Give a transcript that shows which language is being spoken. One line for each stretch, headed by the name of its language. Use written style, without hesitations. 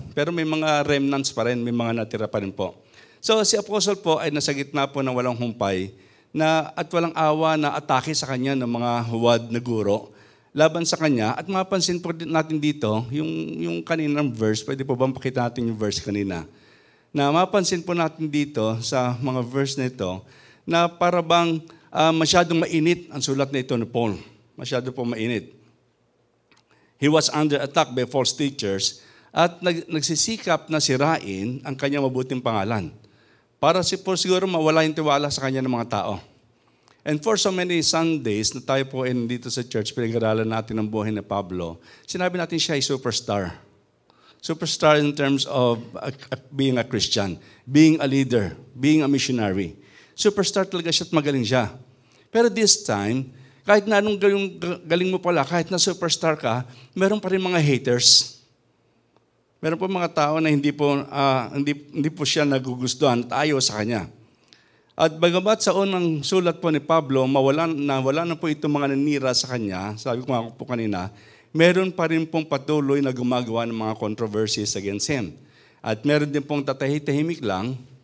Filipino: Pero may mga remnants pa rin, may mga natira pa rin po. So si Apostle po ay nasa gitna po ng walang humpay at walang awa na atake sa kanya ng mga huwad na guro laban sa kanya. At mapansin po natin dito, yung kaninang verse, pwede po bang pakita natin yung verse kanina? Na mapansin po natin dito sa mga verse na ito na para bang masyadong mainit ang sulat na ito ni Paul. Masyado po mainit.
English: He was under attack by false teachers
Filipino: at nagsisikap na sirain ang kanyang mabuting pangalan. Para siguro mawala yung tiwala sa kanya ng mga tao.
English: And for so many Sundays
Filipino: na tayo po dito sa church, pinag-aralan natin ang buhay ni Pablo, sinabi natin siya ay superstar.
English: Superstar in terms of being a Christian, being a leader, being a missionary.
Filipino: Superstar talaga siya at magaling siya. Pero
English: this time,
Filipino: kahit na anong galing mo pala, kahit na superstar ka, meron pa rin mga haters. Meron po mga tao na hindi po siya nagugustuhan at ayaw sa kanya. At bagamat sa unang sulat po ni Pablo, wala na po itong mga nanira sa kanya, sabi ko nga po kanina, meron pa rin pong patuloy na gumagawa ng mga controversies
English: against him.
Filipino: At meron din pong tatahimik lang,